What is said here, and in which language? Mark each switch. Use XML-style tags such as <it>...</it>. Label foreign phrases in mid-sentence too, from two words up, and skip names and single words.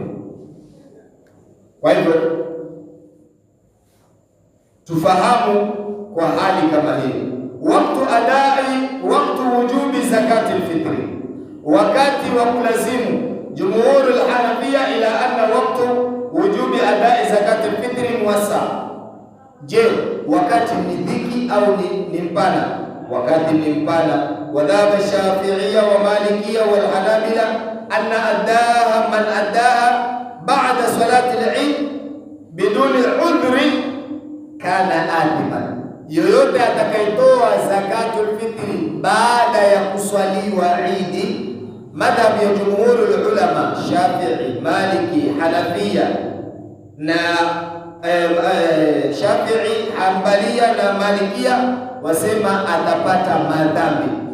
<sw>Kwa hivyo tufahamu kwa hali kama hii,</sw> <ar>وقت وجوب زكاة الفطر,</ar> <sw>wakati wa kulazimu.</sw> <ar>جمهور الحنفية إلا أن وقت وجوب أداء زكاة الفطر موسع.</ar> <sw>Je, wakati ni dhiki au ni mpana? Wakati ni mpana.</sw> <ar>وذهب الشافعية والمالكية والحنابلة أن أداها من أداها بعد صلاة العيد بدون عذر كان آثما.</ar> <sw>Yoyote atakayetoa</sw> <ar>زكاة الفطر</ar> <sw>baada ya kuswaliwa Eid, madhhabu ya</sw> <ar>جمهور العلماء</ar> <sw>Shafi'i, Maliki, Hanafiya na Shafi'i, Hanbaliya na Malikiya wasema atapata madhambi.</sw>